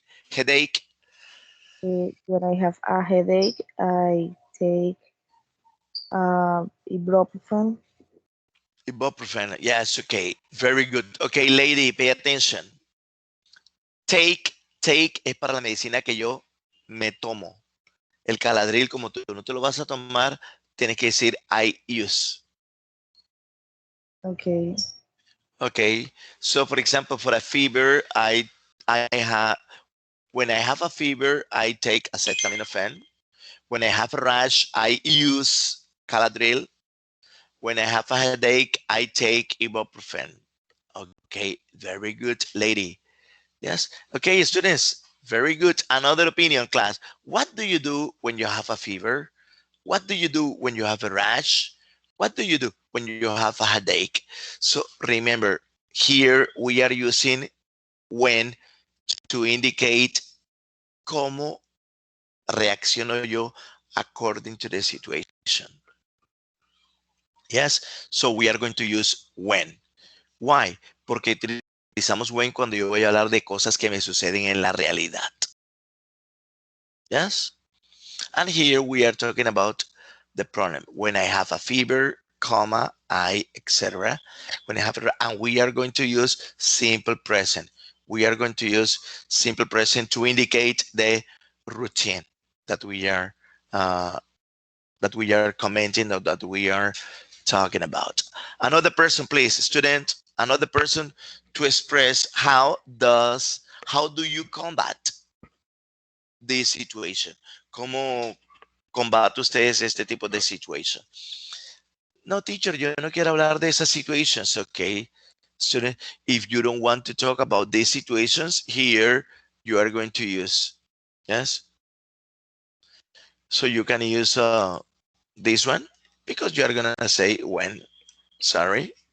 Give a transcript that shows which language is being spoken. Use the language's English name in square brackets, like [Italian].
[English] Headache. when I have a headache, I take ibuprofen. Ibuprofen. Yes, okay. Very good. Okay, lady, pay attention. [Spanish] Take, take es para la medicina que yo me tomo. El caladril, como tú no te lo vas a tomar, tienes que decir [English] I use. Okay. Okay. So, for example, for a fever, I have when I have a fever, I take acetaminophen. When I have a rash, I use Caladril. When I have a headache, I take ibuprofen. Okay, very good, lady. Yes. Okay, students, very good. Another opinion, class. What do you do when you have a fever? What do you do when you have a rash? What do you do when you have a headache? So remember, here we are using when to indicate [Spanish] cómo reacciono yo [English] according to the situation. Yes, so we are going to use when. Why? [Spanish] Porque utilizamos when cuando yo voy a hablar de cosas que me suceden en la realidad. [English] Yes, and here we are talking about the pronoun. When I have a fever, comma, I, etc. When I have, and we are going to use simple present. We are going to use simple present to indicate the routine that uh, we are commenting or that we are talking about. Another person, please, student. Another person to express how do you combat this situation? [Spanish] ¿Cómo combate ustedes este tipo de situation? No, teacher, yo no quiero hablar de esas situations, [English] okay? Student, if you don't want to talk about these situations, here you are going to use, yes? So you can use this one because you are going to say when, sorry.